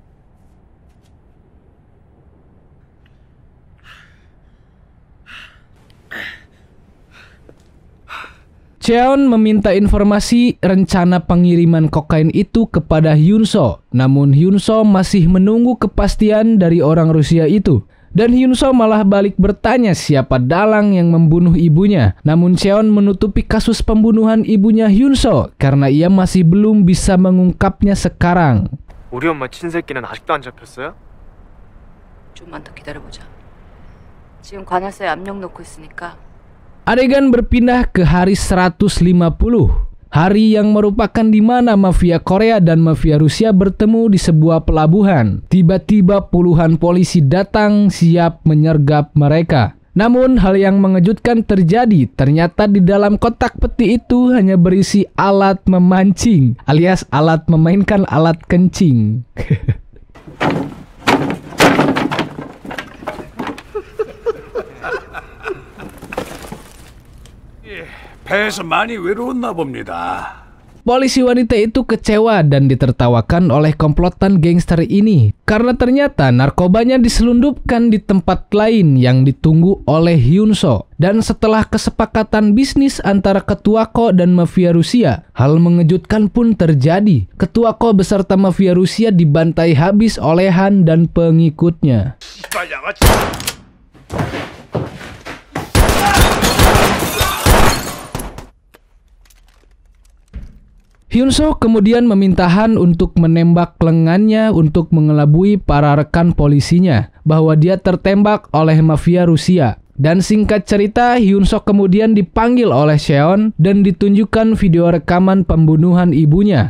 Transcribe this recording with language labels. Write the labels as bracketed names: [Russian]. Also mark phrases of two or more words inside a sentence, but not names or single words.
[Indonesian] Cheon meminta informasi rencana pengiriman kokain itu kepada Hyun-so. Namun Hyun-so masih menunggu kepastian dari orang Rusia itu. Dan Hyun-so malah balik bertanya siapa dalang yang membunuh ibunya. Namun Cheon menutupi kasus pembunuhan ibunya Hyun-so karena ia masih belum bisa mengungkapnya sekarang. [Korean] 우리 엄마 친새끼는 아직도 안 잡혔어요? 좀만 더 기다려보자. 지금 관할사에 압력 넣고 있으니까. [Indonesian] Adegan berpindah ke hari 150. Hari yang merupakan di mana mafia Korea dan mafia Rusia bertemu di sebuah pelabuhan. Tiba-tiba puluhan polisi datang siap menyergap mereka. Namun hal yang mengejutkan terjadi. Ternyata di dalam kotak peti itu hanya berisi alat memancing alias alat memainkan alat kencing. [Korean] 배에서 많이 외로웠나 봅니다. [Indonesian] Polisi wanita itu kecewa dan ditertawakan oleh komplotan gangster ini karena ternyata narkobanya diselundupkan di tempat lain yang ditunggu oleh Hyun-so. Dan setelah kesepakatan bisnis antara Ketua Ko dan mafia Rusia, hal mengejutkan pun terjadi. Ketua Ko beserta mafia Rusia dibantai habis oleh Han dan pengikutnya. [Korean] 씨발 양아치. [Indonesian] Hyun-soo kemudian meminta Han untuk menembak lengannya untuk mengelabui para rekan polisinya bahwa dia tertembak oleh mafia Rusia. Dan singkat cerita, Hyun-soo kemudian dipanggil oleh Seon dan ditunjukkan video rekaman pembunuhan ibunya.